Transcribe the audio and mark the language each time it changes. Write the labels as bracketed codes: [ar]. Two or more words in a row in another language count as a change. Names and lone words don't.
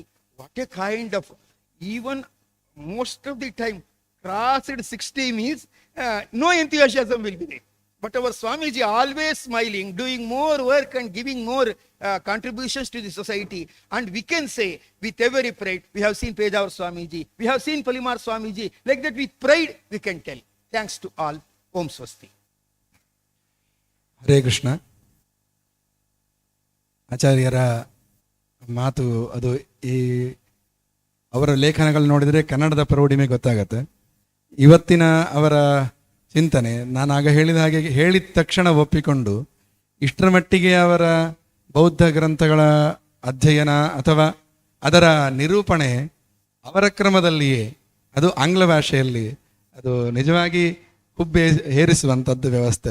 [en] What a kind of, even most of the time, crossed 60 means no enthusiasm will be there. But our Swamiji always smiling, doing more work and giving more contributions to the society. And we can say with every pride, we have seen Pejavar Swamiji, we have seen Palimar Swamiji. Like that with pride we can tell. Thanks to all. [sa] Om Swasti. ಹರೇ ಕೃಷ್ಣ. [kn] ಆಚಾರ್ಯರ ಮಾತು ಅದು ಈ ಅವರ ಲೇಖನಗಳು ನೋಡಿದರೆ ಕನ್ನಡದ ಪ್ರೌಢಿಮೆ ಗೊತ್ತಾಗತ್ತೆ. ಇವತ್ತಿನ ಅವರ ಚಿಂತನೆ ನಾನು ಆಗ ಹೇಳಿದ ಹಾಗೆ ಹೇಳಿದ ತಕ್ಷಣ ಒಪ್ಪಿಕೊಂಡು ಇಷ್ಟರ ಮಟ್ಟಿಗೆ ಅವರ ಬೌದ್ಧ ಗ್ರಂಥಗಳ ಅಧ್ಯಯನ ಅಥವಾ ಅದರ ನಿರೂಪಣೆ ಅವರ ಕ್ರಮದಲ್ಲಿಯೇ, ಅದು ಆಂಗ್ಲ ಭಾಷೆಯಲ್ಲಿ, ಅದು ನಿಜವಾಗಿ ಹುಬ್ಬೆ ಹೇರಿಸುವಂಥದ್ದು ವ್ಯವಸ್ಥೆ.